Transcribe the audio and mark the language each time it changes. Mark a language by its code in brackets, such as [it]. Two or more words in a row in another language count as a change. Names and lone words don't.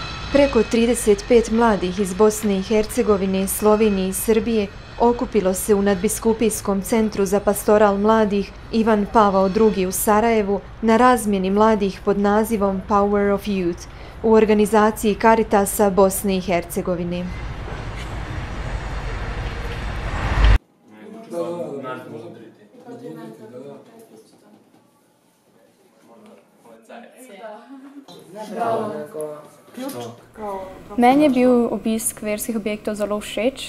[hr] Preko 35 mladih iz Bosne i Hercegovine, Slovenije i Srbije okupilo se u Nadbiskupijskom centru za pastoral mladih Ivan Pavao II u Sarajevu na razmjeni mladih pod nazivom Power of Youth u organizaciji Caritasa Bosne i Hercegovine. [sl] Meni je bil obisk verskih objektov zelo všeč.